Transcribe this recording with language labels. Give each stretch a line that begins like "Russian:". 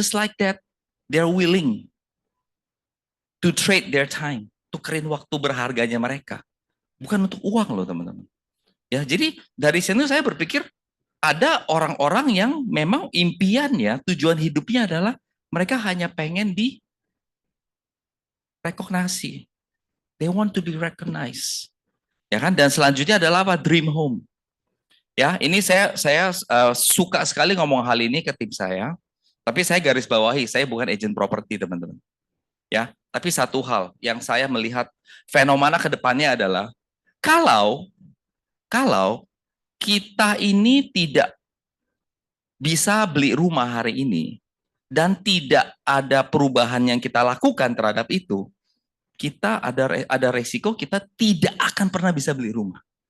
English: Just like that, they're willing to trade their time,
Indonesian: tukerin waktu berharganya mereka, bukan untuk uang loh teman-teman. Ya, jadi dari sini saya berpikir ada orang-orang yang memang impiannya, tujuan hidupnya adalah mereka hanya pengen di rekognisi.
English: They want to be recognized.
Indonesian: Ya kan? Dan selanjutnya adalah apa?
English: Dream home.
Indonesian: Ya, ini saya suka sekali ngomong hal ini ke tim saya. Tapi saya garis bawahi, saya bukan agent properti, teman-teman. Ya, tapi satu hal yang saya melihat fenomena ke depannya adalah kalau kita ini tidak bisa beli rumah hari ini dan tidak ada perubahan yang kita lakukan terhadap itu, kita ada resiko kita tidak akan pernah bisa beli rumah.